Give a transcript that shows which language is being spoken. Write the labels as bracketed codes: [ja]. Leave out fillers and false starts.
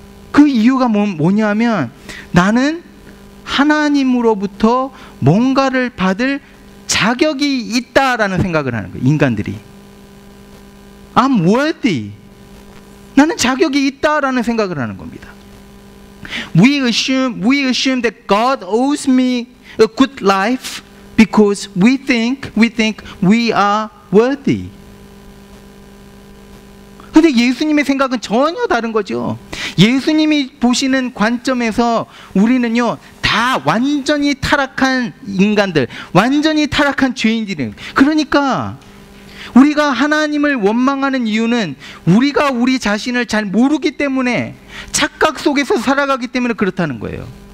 [ko] 그 이유가 뭐냐면 나는 하나님으로부터 뭔가를 받을 자격이 있다라는 생각을 하는 거예요. 인간들이 [en] I'm worthy, [ko] 나는 자격이 있다라는 생각을 하는 겁니다. [en] We assume that God owes me a good life because we think we are worthy. [ko] 근데 예수님의 생각은 전혀 다른 거죠. 예수님이 보시는 관점에서 우리는요, 다 완전히 타락한 인간들, 완전히 타락한 죄인들이에요. 그러니까 우리가 하나님을 원망하는 이유는 우리가 우리 자신을 잘 모르기 때문에, 착각 속에서 살아가기 때문에 그렇다는 거예요.